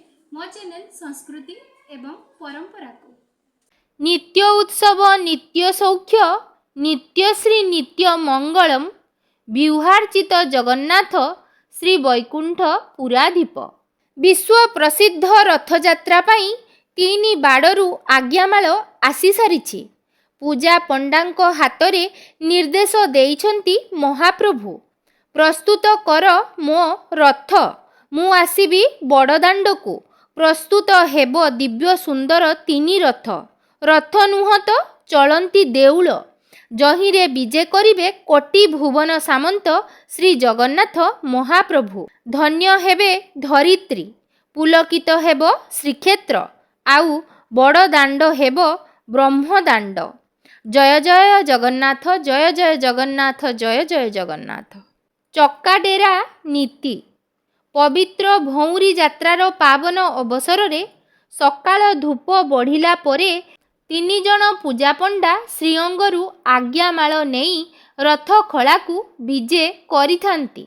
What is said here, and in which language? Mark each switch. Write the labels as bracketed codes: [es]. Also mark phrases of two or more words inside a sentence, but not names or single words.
[or] ମୋ ଚାନେଲ ସଂସ୍କୃତି ଏବଂ ପରମ୍ପରା କୁ [sa] नित्य उत्सव नित्य सौख्य नित्य श्री नित्य मंगलम व्यूहार्चित जगन्नाथ श्री वैकुंठ पुराधीप। [or] ବିଶ୍ୱ ପ୍ରସିଦ୍ଧ ରଥଯାତ୍ରା ପାଇଁ 3 ବାଡ଼ୁ ଆଜ୍ଞାମାଳ ଆସି ସାରିଛି। ପୂଜା ପଣ୍ଡାଙ୍କ ହାତରେ ନିର୍ଦ୍ଦେଶ ଦେଇଛନ୍ତି ମହାପ୍ରଭୁ। ପ୍ରସ୍ତୁତ କର ମୋ ରଥ ମୁ ଆସିବି ବଡ଼ଦାଣ୍ଡକୁ। ପ୍ରସ୍ତୁତ ହେବ ଦିବ୍ୟ ସୁନ୍ଦର 3 ରଥ। ରଥ ନୁହଁ ତ ଚଳନ୍ତି ଦେଉଳ ଯହିଁରେ ବିଜେ କରିବେ କୋଟି ଭୁବନ ସାମନ୍ତ ଶ୍ରୀ ଜଗନ୍ନାଥ ମହାପ୍ରଭୁ। ଧନ୍ୟ ହେବେ ଧରିତ୍ରୀ ପୁଲକିତ ହେବ ଶ୍ରୀକ୍ଷେତ୍ର ଆଉ ବଡ଼ଦାଣ୍ଡ ହେବ ବ୍ରହ୍ମଦାଣ୍ଡ। ଜୟ ଜୟ ଜଗନ୍ନାଥ ଜୟ ଜୟ ଜଗନ୍ନାଥ ଜୟ ଜୟ ଜଗନ୍ନାଥ जय जय जगन्नाथ। ଚକ୍କାଡେରା ନୀତି ପବିତ୍ର ଭଉଁରୀ ଯାତ୍ରାର ପାବନ ଅବସର ରେ ସକାଳ ଧୂପ ବଢ଼ିଲା ପରେ 3 ଜଣ ପୂଜା ପଣ୍ଡା ଶ୍ରୀଅଙ୍ଗରୁ ଆଜ୍ଞାମାଳ ନେଇ ରଥ ଖଳାକୁ ବିଜେ କରିଥାନ୍ତି।